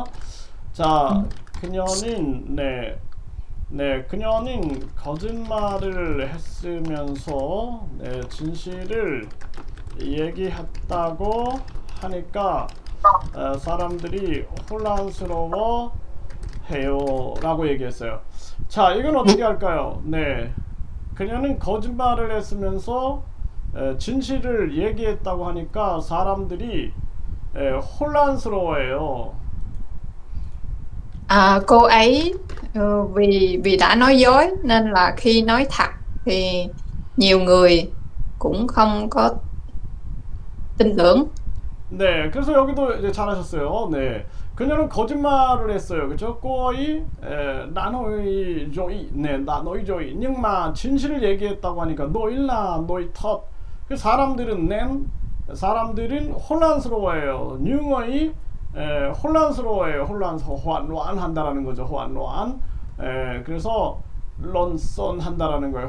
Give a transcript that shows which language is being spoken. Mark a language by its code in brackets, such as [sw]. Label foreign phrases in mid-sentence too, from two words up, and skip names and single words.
[ko] 자, 그녀는 그녀는 거짓말을 했으면서 진실을 얘기했다고 하니까 사람들이 혼란스러워 해요 라고 얘기했어요. 자, 이건 어떻게 할까요? 네, 그녀는 거짓말을 했으면서 진실을 얘기했다고 하니까 사람들이 혼란스러워해요. [vi] Cô ấy vì vì đã nói dối nên là khi nói thật thì nhiều người cũng không có tin tưởng. [ko] 네, 그래서 여기도 이제 잘하셨어요. 네, 그녀는 거짓말을 했어요. 그죠? [vi] cô ấy, đã nói dối, 네, đã nói dối. nhưng mà [ko] 진실을 얘기했다고 하니까 [vi] nói là, nói thật. [ko] 그 사람들은 혼란스러워해요. 뉴어이 혼란스러워해요. 호환로안 한다라는 거죠. 호환로안. 그래서 런선 한다라는 거예요.